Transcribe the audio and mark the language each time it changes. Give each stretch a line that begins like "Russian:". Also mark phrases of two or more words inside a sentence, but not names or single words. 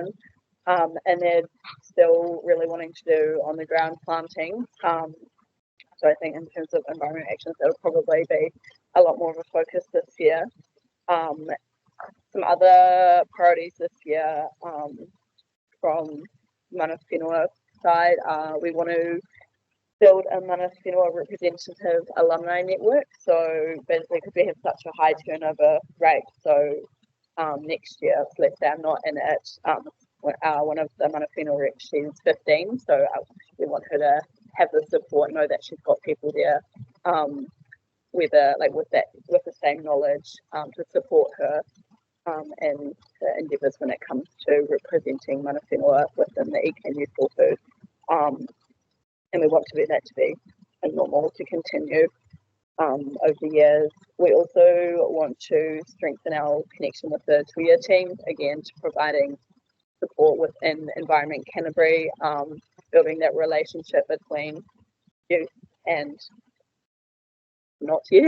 English: And they're still really wanting to do on the ground planting. So I think in terms of environmental actions, that'll probably be a lot more of a focus this year. Some other priorities this year from
Māori: mana whenua
English: side, we want to build a
Māori: mana whenua
English: representative alumni network. So basically, because we have such a high turnover rate, so next year, let's say I'm not in it, one of the
Māori: mana whenua
English: reps, she's 15, so we want her to have the support, know that she's got people there with the same knowledge to support her and the endeavours when it comes to representing
Māori: mana whenua
English: within the Iken Youth Rōpū. And we want that to be a normal to continue over the years. We also want to strengthen our connection with the Tuia team, again, to providing support within Environment Canterbury, building that relationship between youth and not youth.